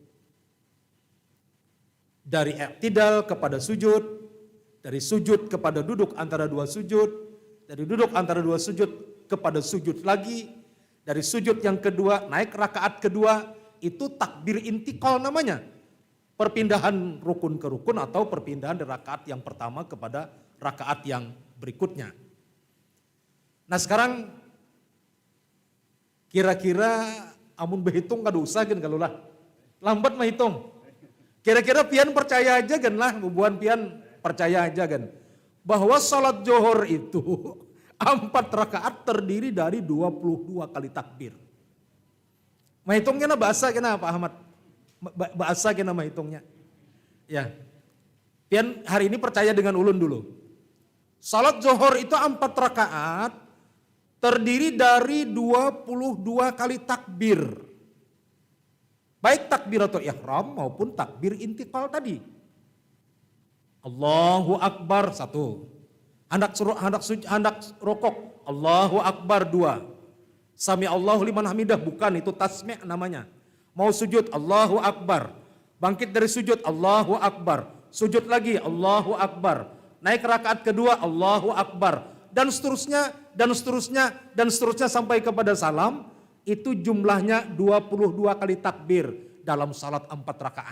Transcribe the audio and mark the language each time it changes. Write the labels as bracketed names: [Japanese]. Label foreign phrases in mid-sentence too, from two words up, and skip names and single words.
[Indonesian] Dari i'tidal kepada sujud, dari sujud kepada duduk antara dua sujud, dari duduk antara dua sujud kepada sujud lagi, dari sujud yang kedua naik rakaat kedua, itu takbir intikal namanya. Perpindahan rukun ke rukun atau perpindahan dari rakaat yang pertama kepada rakaat yang berikutnya. [Banjar] Nah sekarang kira-kira amun berhitung kada usah kan kalau lah. [Indonesian] Lambat menghitung. [Banjar] Kira-kira pian percaya aja kan lah, bubuan pian percaya aja kan. [Indonesian] Bahwa salat johor itu 4 rakaat terdiri dari 22 kali takbir. [Banjar] Mahitungnya na bahasa kena Pak Ahmad? Bahasa kena mahitungnya. Ya. Pian hari ini percaya dengan ulun dulu. [Indonesian] Salat johor itu 4 rakaat terdiri dari 22 kali takbir. Baik takbiratul ihram maupun takbir intikal tadi. [Arabic] Allahu Akbar 1. [Indonesian] Hendak rokok. [Arabic] Allahu Akbar 2. Sami Allahu liman hamidah, [Indonesian] bukan, itu tasmi' namanya. Mau sujud, [Arabic] Allahu Akbar. [Indonesian] Bangkit dari sujud, [Arabic] Allahu Akbar. [Indonesian] Sujud lagi, [Arabic] Allahu Akbar. [Indonesian] Naik rakaat kedua, [Arabic] Allahu Akbar. [Indonesian] Dan seterusnya, dan seterusnya, dan seterusnya sampai kepada salam. Itu jumlahnya 22 kali takbir dalam salat 4 rakaat.